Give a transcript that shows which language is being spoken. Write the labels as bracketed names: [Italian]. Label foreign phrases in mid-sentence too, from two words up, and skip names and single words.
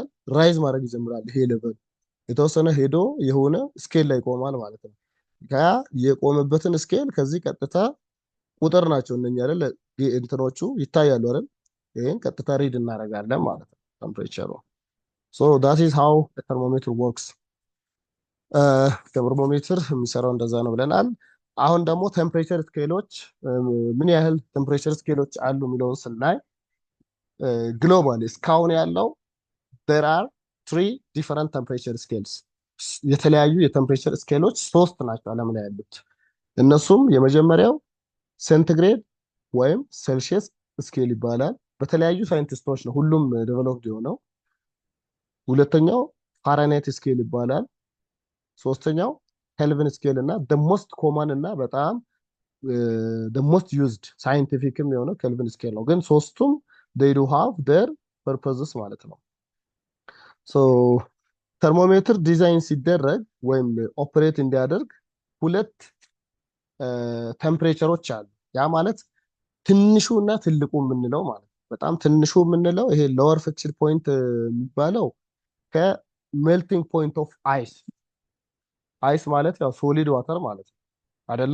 [Amharic] ራይዝ ማድረግ ይጀምራል። ይሄ ሌቨል የተወሰነ ሄዶ የሆነ ስኬል ላይ ይቆማል ማለት ነው። ያ የቆመበትን ስኬል ከዚህ ቀጥታ ቁጥር ናቸው እነኛ አይደል እንትኖቹ ይታያሉ አይደል? ይሄን ቀጥታ ሪድ እናደርጋለን ማለት ነው ቴምፕሬቸሩ። ሶ [English] that is how the thermometer works። [Amharic] ተርሞሜትር የሚሰራው እንደዛ ነው ብለናል። አሁን ደግሞ [English] temperature scales [Amharic] ምን ያህል ቴምፕሬቸር ስኬሎች አሉ የሚለውን ስናይ ግሎባሊ እስካሁን ያለው [English] there are 3 different temperature scales [Amharic] የተለያዩ የቴምፕሬቸር ስኬሎች 3 ናቸው ዓለም ላይ ያሉት። እነሱም የመጀመሪያው ሴንቲግሬድ ወይም ሴልሺየስ ስኬል ይባላል። በተለያዩ ሳይንቲስቶች ነው ሁሉም ዴቨሎፕድ የሆነው። ሁለተኛው ፋራናይት ስኬል ይባላል። ሶስተኛው ኬልቪን ስኬል እና [English] the most common [Amharic] እና በጣም [English] the most used [Amharic] ሳይንቲፊክም የሆነው ኬልቪን ስኬል ነው። ግን ሶስቱም [English] they do have their purposes [Amharic] ማለት ነው። ሶ ተርሞሜትር ዲዛይን ሲደረግ ወይም ኦፕሬት እንዲያደርግ ሁለት ቴምፕሬቸሮች አሉ። ያ ማለት ትንሹ እና ትልቁ የምንለው ማለት በጣም ትንሹ የምንለው ይሄ [English] lower fixed point [Amharic] የሚባለው [English] melting point of ice። [Amharic] አይስ ማለት ያው [English] solid water [Amharic] ማለት ነው አይደለ?